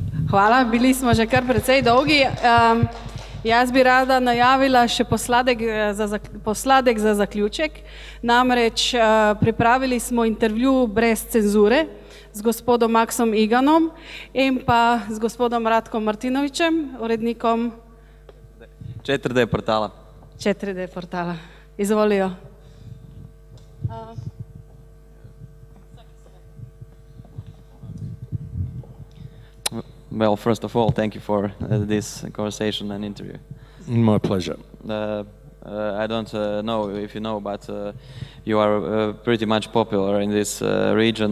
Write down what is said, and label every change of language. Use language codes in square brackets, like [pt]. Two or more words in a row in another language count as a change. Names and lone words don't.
[sl] Hvala, bili smo že kar precej dolgi. Jaz bi rada najavila še posladek za zaključek. Namreč pripravili smo intervju brez cenzure z gospodom Maxom Iganom in pa z gospodom Ratkom Martinovićem, urednikom 4D portala. 4D portala. Izvolijo. [en] Well, first of all, thank you for this conversation and interview. My pleasure. I don't know if you know, but you are pretty much popular in this region.